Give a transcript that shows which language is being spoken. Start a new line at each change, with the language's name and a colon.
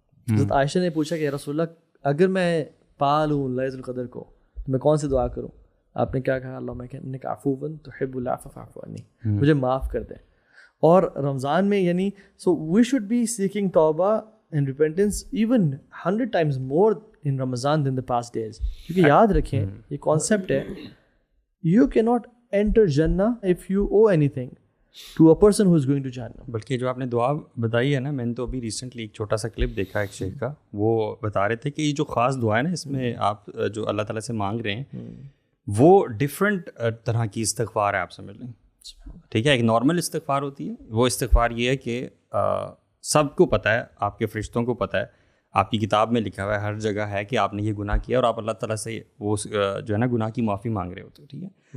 Urdu: حضرت عائشہ نے پوچھا کہ یا رسول اللہ اگر میں پا لوں لیلۃ القدر کو تو میں کون سی دعا کروں؟ آپ نے کیا کہا,
Arabic: اللہم انک عفو تحب العفو فاعف عنی,
Urdu: مجھے معاف کر دیں. اور رمضان میں یعنی
English: So we should be seeking توبہ and repentance even 100 times more in Ramadan than the past days.
Urdu: کیونکہ یاد رکھیں یہ کانسیپٹ ہے,
English: you cannot enter Jannah if you owe anything to a person who is going to Jannah.
Urdu: بلکہ جو آپ نے دعا بتائی ہے نا, میں نے تو ابھی ریسنٹلی ایک چھوٹا سا کلپ دیکھا ایک شیخ کا, وہ بتا رہے تھے کہ یہ جو خاص دعا ہے نا, اس میں آپ جو اللہ تعالیٰ سے مانگ رہے ہیں وہ ڈفرینٹ طرح کی استغفار ہے, آپ سمجھ لیں, ٹھیک ہے. ایک نارمل استغفار ہوتی ہے, وہ استغفار یہ ہے کہ سب کو پتہ ہے, آپ کے فرشتوں کو پتہ ہے, آپ کی کتاب میں لکھا ہوا ہے, ہر جگہ ہے کہ آپ نے یہ گناہ کیا, اور آپ اللہ تعالیٰ سے وہ جو ہے نا گناہ کی معافی مانگ رہے ہوتے, ٹھیک ہے.